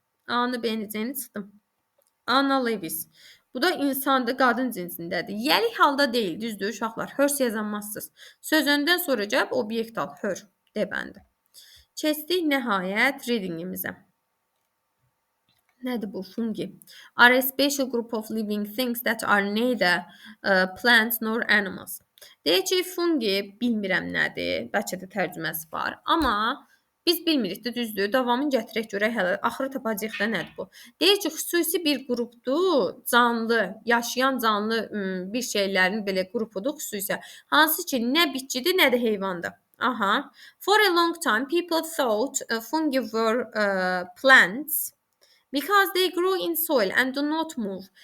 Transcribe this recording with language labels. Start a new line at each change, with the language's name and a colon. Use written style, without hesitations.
Azerbaijani: A-nı, B-ni, C-ni çıxdım. Anna Lewis. Bu da insandır, qadın cinsindədir. Yəlik halda deyil, düzdür uşaqlar. Hers yazanmazsınız. Söz öndən sonra cavab obyekt al. Her. D bəndi. Keçdik nəhayət readingimizə. Nədir bu? Fungi.
English: Are a special group of living things that are neither plants nor animals.
Azerbaijani: Deyək ki, fungi bilmirəm nədir. Bəlkə də tərcüməsi var. Amma biz bilmirik də, düzdür. Davamını gətirək görək hələ. Axırı tapacağıq da nədir bu? Deyək ki, xüsusi bir qrupdur. Canlı, yaşayan canlı bir şeylərin belə qrupudur xüsusi. Hansı ki, nə bitkidir, nə də heyvandır. Aha.
English: For a long time, people thought fungi were plants because they grow in soil and do not move.